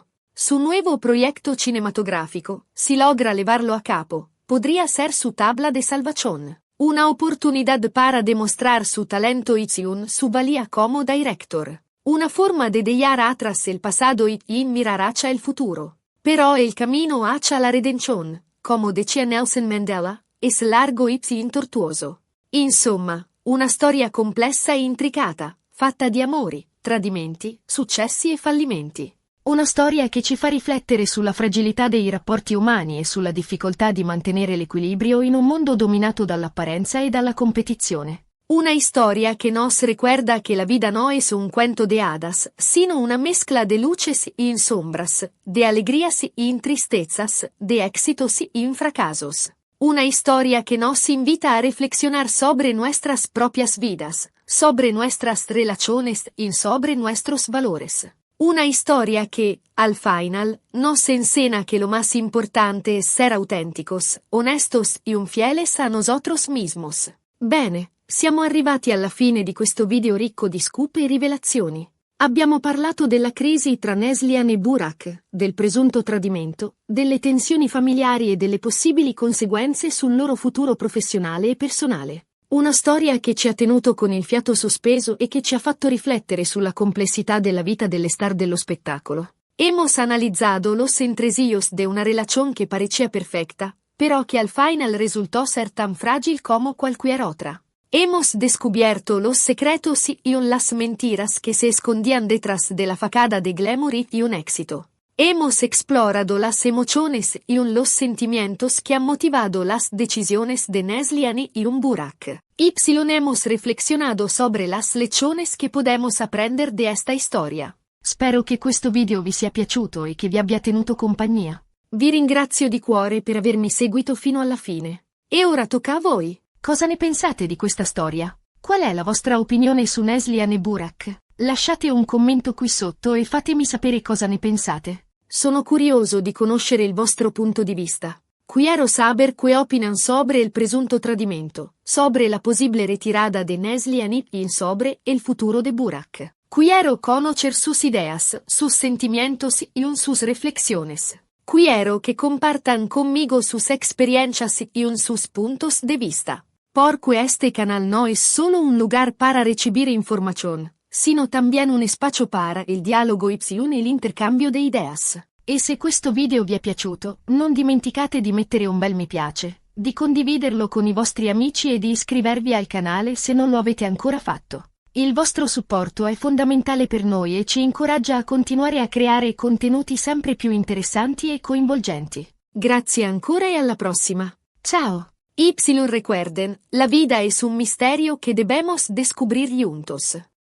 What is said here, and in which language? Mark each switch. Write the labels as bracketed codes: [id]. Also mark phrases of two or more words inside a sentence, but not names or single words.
[es] Su nuevo proyecto cinematográfico, si logra levarlo a cabo, podría ser su tabla de salvación. Una oportunidad para demostrar su talento y su valía como director. Una forma de dejar atrás el pasado y mirar hacia el futuro. Pero el camino hacia la redención, como decía Nelson Mandela, es largo y tortuoso. [it] Insomma, una storia complessa e intricata, fatta di amori, tradimenti, successi e fallimenti. Una storia che ci fa riflettere sulla fragilità dei rapporti umani e sulla difficoltà di mantenere l'equilibrio in un mondo dominato dall'apparenza e dalla competizione. [es] Una historia que nos recuerda que la vida no es un cuento de hadas, sino una mezcla de luces y sombras, de alegrías y tristezas, de éxitos y fracasos. Una historia que nos invita a reflexionar sobre nuestras propias vidas, sobre nuestras relaciones y sobre nuestros valores. Una historia que, al final, nos enseña que lo más importante es ser auténticos, honestos y fieles a nosotros mismos. [it] Bene, siamo arrivati alla fine di questo video ricco di scoop e rivelazioni. Abbiamo parlato della crisi tra Neslihan e Burak, del presunto tradimento, delle tensioni familiari e delle possibili conseguenze sul loro futuro professionale e personale. Una storia che ci ha tenuto con il fiato sospeso e che ci ha fatto riflettere sulla complessità della vita delle star dello spettacolo. [es] Hemos analizado los entresijos de una relación que parecía perfecta, pero que al final resultó ser tan frágil como cualquier otra. Hemos descubierto los secretos y las mentiras que se escondían detrás de la fachada de glamour y un éxito. Hemos explorado las emociones y los sentimientos que han motivado las decisiones de Neslihan y Burak. Hemos reflexionado sobre las lecciones que podemos aprender de esta historia. [it] Spero che questo video vi sia piaciuto e che vi abbia tenuto compagnia. Vi ringrazio di cuore per avermi seguito fino alla fine. E ora tocca a voi. Cosa ne pensate di questa storia? Qual è la vostra opinione su Neslihan e Burak? Lasciate un commento qui sotto e fatemi sapere cosa ne pensate. Sono curioso di conoscere il vostro punto di vista. [es] Quiero saber qué opinan sobre el [it] presunto tradimento, [es] sobre la posible retirada de Neslihan y sobre el futuro de Burak. Quiero conocer sus ideas, sus sentimientos y sus reflexiones. Quiero que compartan conmigo sus experiencias y sus puntos de vista. Porque este canal no es solo un lugar para recibir información, sino también un espacio para el dialogo y el intercambio de ideas. [it] E se questo video vi è piaciuto, non dimenticate di mettere un bel mi piace, di condividerlo con i vostri amici e di iscrivervi al canale se non lo avete ancora fatto. Il vostro supporto è fondamentale per noi e ci incoraggia a continuare a creare contenuti sempre più interessanti e coinvolgenti. Grazie ancora e alla prossima. Ciao! [es] Recuerden, la vida es un misterio que debemos descubrir juntos.